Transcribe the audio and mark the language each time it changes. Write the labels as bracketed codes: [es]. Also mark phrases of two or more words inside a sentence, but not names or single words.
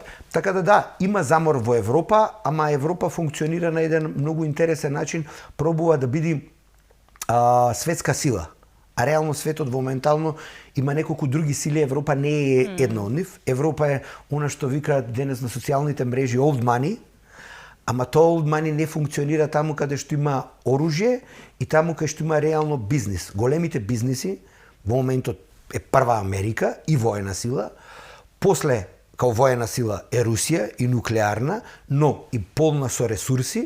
[mk] Така да, има замор во Европа, ама Европа функционира на еден многу интересен начин, пробува да биде светска сила. А реално светот моментално има неколку други сили, Европа не е една од нив. Европа е она што викаат денес на социјалните мрежи [en] old money, [mk] ама тоа [en] old money [mk] не функционира таму каде што има оружје и таму каде што има реално бизнис. Големите бизниси во моментот е прва Америка и воена сила, после као воена сила е Русија и нуклеарна, но и полна со ресурси.